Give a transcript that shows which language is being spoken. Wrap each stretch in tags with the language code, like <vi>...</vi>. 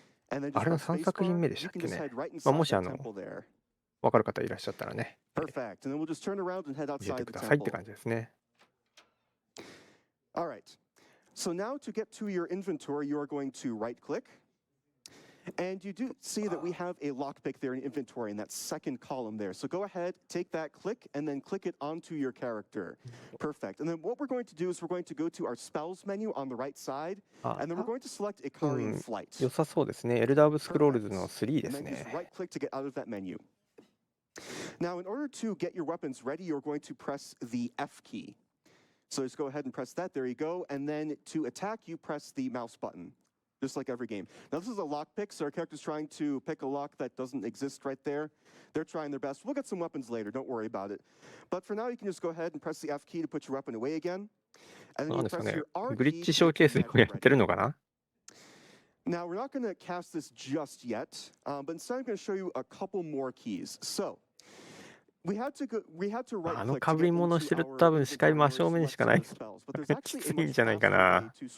<ja>あれの3作品目でしたっけね。もし分かる方いらっしゃったらね、教えてくださいって感じですね。</ja> <en>So now to get to your inventory, you are going to right-click, and you do see that we have a lockpick there in inventory in that second column there. So go ahead, take that click, and then click it onto your character. Perfect. And then what we're going to do is we're going to go to our spells menu on the right side, and then we're going to select a Ikarian Flight.</en> <ja>良さそうですね。エルダーブスクロールズの3ですね。</ja> <en>And then just right-click to get out of that menu. Now, in order to get your weapons ready, you're going to press the F key. So just go ahead and press that. There you go. And then to attack, you press the mouse button, just like every game. Now, this is a lockpick, so our character's trying to pick a lock that doesn't exist right there. They're trying their best. We'll get some weapons later. Don't worry about it. But for now, you can just go ahead and press the F key to put your weapon away again. And then you press your R key.</en> <ja>グリッチショーケースでやってるのかな?</ja> <en>Now, we're not going to cast this just yet, but instead I'm going to show you a couple more keys. So, we had to right-click</en> <ja>被り物してると多分視界真正面しかない。きついんじゃないかな。</ja>